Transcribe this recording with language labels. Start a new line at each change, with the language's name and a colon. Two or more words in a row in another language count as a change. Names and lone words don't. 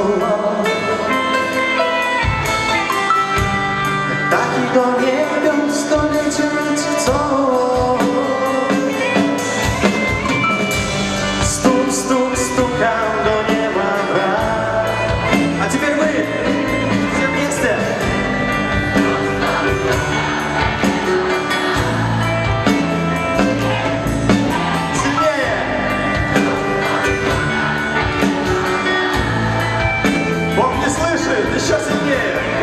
Polish: Jak taki do niego dolecieć chcą. Stuk, stukam do nieba brak.
Russian: A теперь вы все вместе. Сильнее. Бог не слышит, еще сильнее.